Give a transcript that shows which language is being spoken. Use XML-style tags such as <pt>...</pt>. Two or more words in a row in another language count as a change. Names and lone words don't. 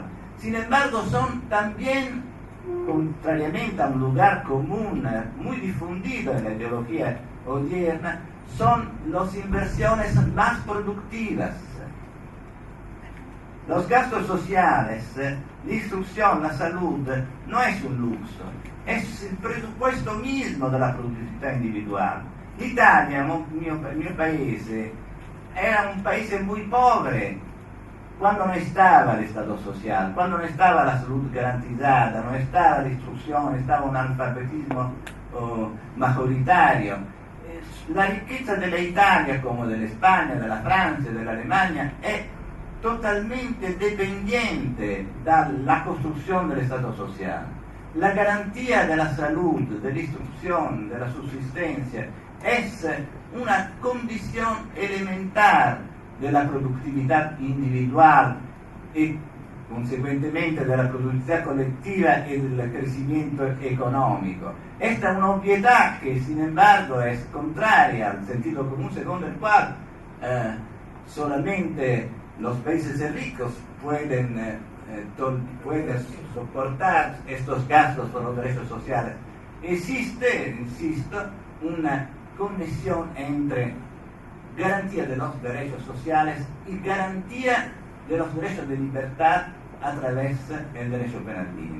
<es>Sin embargo, son también, contrariamente a un lugar común muy difundido en la ideología odierna, son las inversiones más productivas. Los gastos sociales, la instrucción, la salud, no es un lujo, es el presupuesto mismo de la productividad individual.</es> <it>L'Italia, il mio paese, era un paese</it> <es>muy pobre cuando no estaba el Estado social, cuando no estaba la salud garantizada, no estaba la instrucción, estaba un analfabetismo majoritario.</es> <it>la riqueza dell'Italia, come dell'Espagna, della Francia, dell'Alemania, è totalmente dependiente dalla costruzione dello Stato sociale. La garantia della salute, dell'istruzione, della sussistenza è una condizione elementare della produttività individuale e conseguentemente della produttività collettiva e del crecimiento economico. Esta è un'ovvietà che,</it> <es>sin embargo,</es> <it>è contraria al</it> <es>sentido común</es> <it>secondo il quale</it> <es>solamente los países ricos pueden soportar estos gastos por los derechos sociales. Existe, insisto, una conexión entre garantía de los derechos sociales y garantía de los derechos de libertad a través del derecho penal mínimo.</es>